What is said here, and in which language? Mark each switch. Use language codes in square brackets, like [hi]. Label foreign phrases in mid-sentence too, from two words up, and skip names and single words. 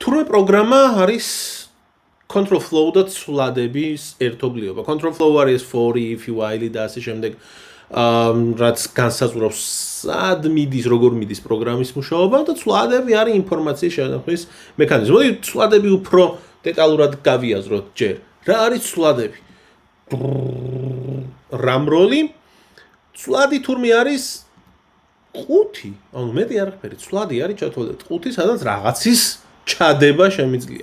[ka] თურმე პროგრამა არის [en] control flow [ka] და ცვლადების ერთობლიობა. [en] Control flow [ka] არის [en] for if while [ka] და ასე შემდეგ რაც განსაზღვრავს სად მიდის, როგორ მიდის პროგრამის მუშაობა და ცვლადები არის ინფორმაციის შენახვის მექანიზმი. მოდი ცვლადები უფრო დეტალურად გავიაზროთ ჯერ. რა არის ცვლადები? რამროლი ცვლადი თურმე არის ყუთი, ანუ მეტი არაფერი, ცვლადი არის ჩათვალეთ ყუთი, სადაც რაღაცის ჩადება შემიძლია.